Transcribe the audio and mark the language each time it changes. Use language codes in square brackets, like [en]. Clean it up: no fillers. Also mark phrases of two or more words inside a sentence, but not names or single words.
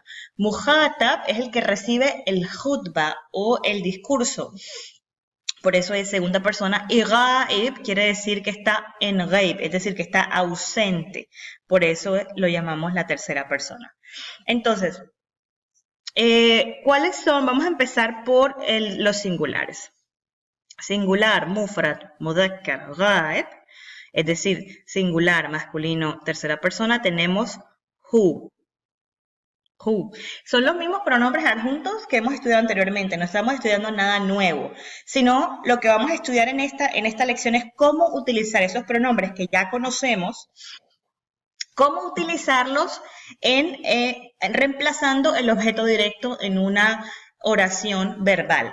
[es] Mukhatab es el que recibe el khutba o el discurso, por eso es segunda persona. Y ghaib quiere decir que está en ghaib, es decir, que está ausente. Por eso lo llamamos la tercera persona. Entonces, ¿cuáles son? Vamos a empezar por los singulares. Singular, [ar] مفرد، مذكر، غائب, [es] es decir, singular, masculino, tercera persona, tenemos who. Who. Son los mismos pronombres adjuntos que hemos estudiado anteriormente, no estamos estudiando nada nuevo, sino lo que vamos a estudiar en esta lección es cómo utilizar esos pronombres que ya conocemos, cómo utilizarlos reemplazando el objeto directo en una oración verbal.